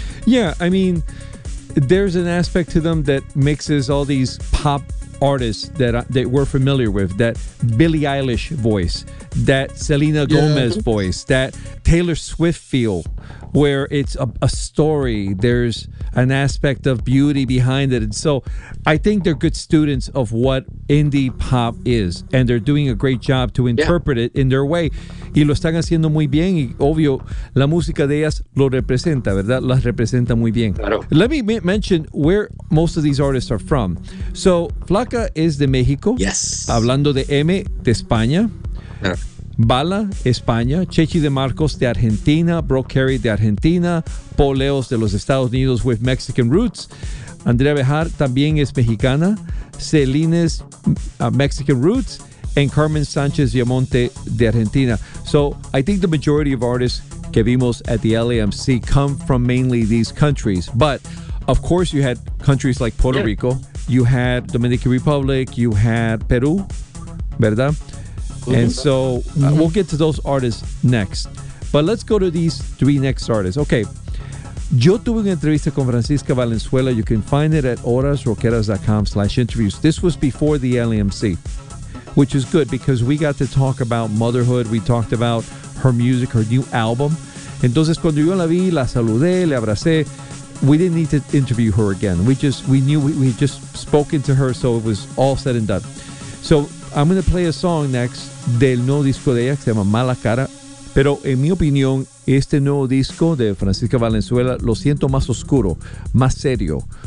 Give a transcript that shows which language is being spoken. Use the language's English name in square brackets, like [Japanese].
[English] Yeah, I mean, there's an aspect to them that mixes all these pop artists that we're familiar with, that Billie Eilish voice, that Selena Gomez voice, that Taylor Swift feel, where it's a story, there's an aspect of beauty behind it. And so I think they're good students of what indie pop is, and they're doing a great job to interpret it in their way. [Spanish] Y lo están haciendo muy bien, y obvio, la música de ellas lo representa, ¿verdad? Las representa muy bien. Claro. [English] Let me mention where most of these artists are from. So, Flaco [Spanish] Maca es de México. [English] Yes. [Spanish] Hablando de M, de España. Bala, España. Chechi de Marcos, de Argentina. Bro Carey, de Argentina. Paul Leos, de los Estados Unidos, [English] with Mexican roots. [Spanish] Andrea Bejar, también es mexicana. [English] Celines, Mexican roots. And Carmen Sánchez Viamonte, [Spanish] de Argentina. [English] So, I think the majority of artists [Spanish] que vimos [English] at the LAMC come from mainly these countries. But, of course, you had countries like Puerto Rico. You had Dominican Republic. You had Peru. [Spanish] ¿Verdad? [English] And so we'll get to those artists next. But let's go to these three next artists. Okay. [Spanish] Yo tuve una entrevista con Francisca Valenzuela. [English] You can find it at horasroqueras.com/interviews. This was before the LAMC, which is good because we got to talk about motherhood. We talked about her music, her new album. [Spanish] Entonces, cuando yo la vi, la saludé, le abracé. [English] We didn't need to interview her again. We knew we had just spoken to her, so it was all said and done. So I'm going to play a song next [Spanish] del nuevo disco de ella que se llama Mala Cara. Pero en mi opinión, este nuevo disco de Francisca Valenzuela lo siento más oscuro, más serio.